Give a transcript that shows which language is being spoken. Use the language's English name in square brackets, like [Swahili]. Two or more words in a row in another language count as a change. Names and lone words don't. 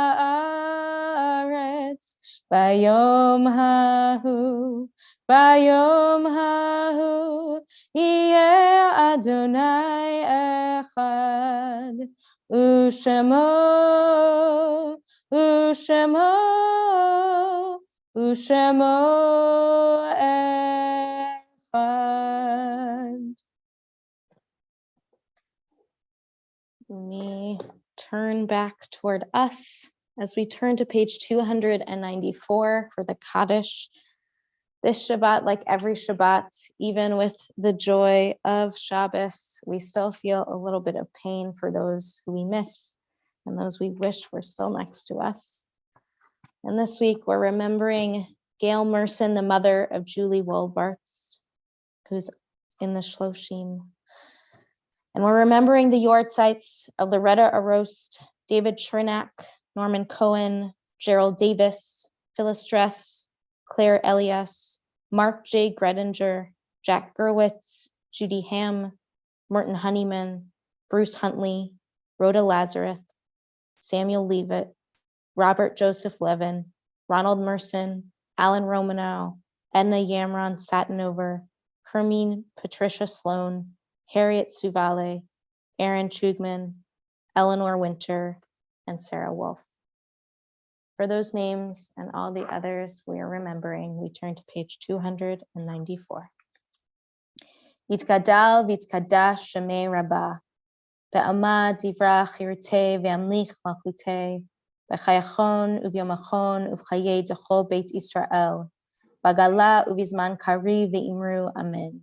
[Hebrew] הארץ, ביום ההוא, יהיה אדוני אחד, ושמו אחד. [English] We turn back toward us as we turn to page 294 for the Kaddish. This Shabbat, like every Shabbat, even with the joy of Shabbos, we still feel a little bit of pain for those who we miss and those we wish were still next to us. And this week, we're remembering Gail Merson, the mother of Julie Wolbarts, who's in the Shloshim. And we're remembering the Yortzites of Loretta Arost, David Chernak, Norman Cohen, Gerald Davis, Phyllis Dress, Claire Elias, Mark J. Gredinger, Jack Gerwitz, Judy Ham, Merton Honeyman, Bruce Huntley, Rhoda Lazarus, Samuel Leavitt, Robert Joseph Levin, Ronald Merson, Alan Romanow, Edna Yamron Satinover, Hermine Patricia Sloan, Harriet Suvale, Aaron Chugman, Eleanor Winter, and Sarah Wolf. For those names and all the others we are remembering, we turn to page 294. [Aramaic] יתגדל ויתקדש שמה רבא בעלמא דיברא כרעותה וימליך מלכותה בחייכון וביומיכון ובחיי דכל בית ישראל, בעגלא ובזמן קריב ואמרו אמן.